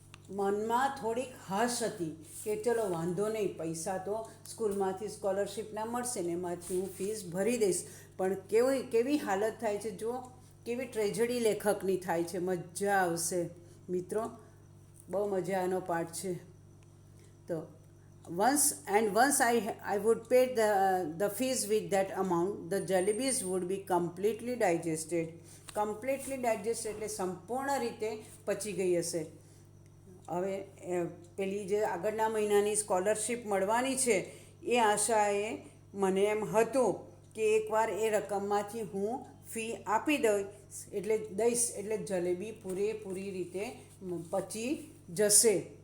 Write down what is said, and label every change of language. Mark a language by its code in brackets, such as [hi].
[gu] મનમાં થોડીક હાશ હતી કે ચલો વાંધો નહીં, પૈસા તો સ્કૂલમાંથી સ્કોલરશિપના મળશે ને એમાંથી હું ફીસ ભરી દઈશ. પણ કેવી હાલત થાય છે જુઓ, કેવી ટ્રેજડી લેખકની થાય છે. મજા આવશે મિત્રો, બહુ મજાનો પાઠ છે. [en] તો once I would pay the fees with that amount, the jalebis would be completely digested. [gu] એટલે સંપૂર્ણ રીતે પચી ગઈ હશે. હવે પેલી જે આગળના મહિનાની સ્કોલરશિપ મળવાની છે એ આશાએ મને એમ હતું કે એકવાર એ રકમમાંથી હું ફી આપી દઈશ એટલે જલેબી પૂરેપૂરી રીતે પચી જશે.